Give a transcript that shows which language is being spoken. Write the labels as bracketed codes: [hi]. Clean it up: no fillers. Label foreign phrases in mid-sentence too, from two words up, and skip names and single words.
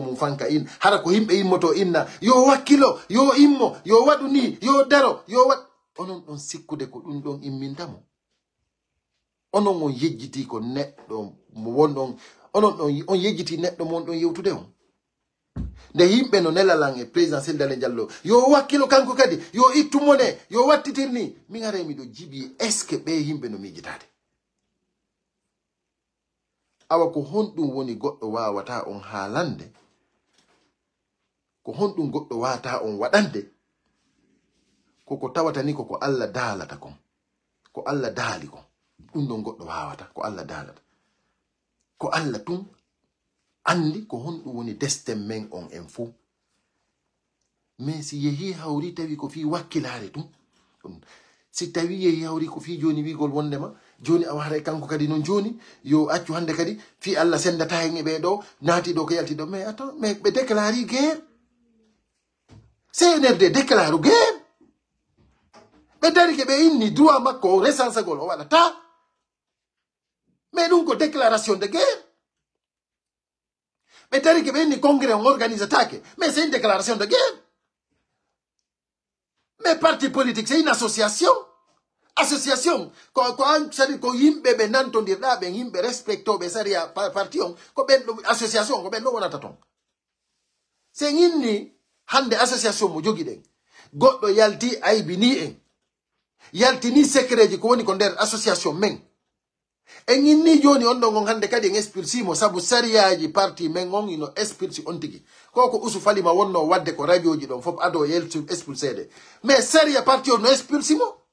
[ff] mum fanka in hara ko yimɓe immoto inna yo wakkilo yo immo yo waɗu ni yo daro yo waɗ onon ɗon sikkude ko ɗum ɗon immintamo onon on yejjiti ko neɗɗo mo wonɗon onon ɗon on yejjiti neɗɗo mon ɗon yewtude on nde yimɓe no nelalan e président Cellou Dalein Diallo yo wakkilo kanko kadi yo ittu mone yo wattitir ni min are miɗo jibi [fr] est ce que [ff] ɓe yimɓe no mijitade awa ko honɗum woni goɗɗo wawata on haalande ko honɗum goɗɗo wawata on waɗande koko tawata ni koko Allah daalata kon ko Allah daali kon ɗum ɗon goɗɗo wawata ko Allah dalata ko Allah tum andi ko honɗum woni destin men on en fou [fr] mais si [ff] yehi hawri tawi ko fi wakkilare tum si tawi yehi hawri ko fi joni wigol wondema joni a waray kanko kadi non joni yo accu hande kadi fi Allah sendata hen e ɓeɗo naati ɗo ko yalti ɗo [fr] mais attends mais [ff] ɓe [fr] déclare guerre [ff] CNRD [fr] déclare guerre [ff] ɓe dari ke ɓe inni droit makko o recensagol o waɗata mais ɗum ko [fr] déclaration de guerre [ff] ɓe dari ke ɓe inni congrès on organisatake [fr] mais c'est une déclaration de guerre mais parti politique c'est une association [ff] ko yimɓe ɓe nantodirɗa ɓen yimɓe respectoɓe saria parti on ko ɓen ɗo association ko ɓen ɗo wonata ton se inni hande association mo jogi ɗen goɗɗo yalti aybini en yaltini secret ji ko woni ko nder association men en inni joni on ɗon on hande kadi en expulsimo sabu sariyaji parti men on ino expulsi on tigi koko usu falima wonno wadde ko radio ji ɗon fof ado yeltu expulsede mais saria parti on no expulsimo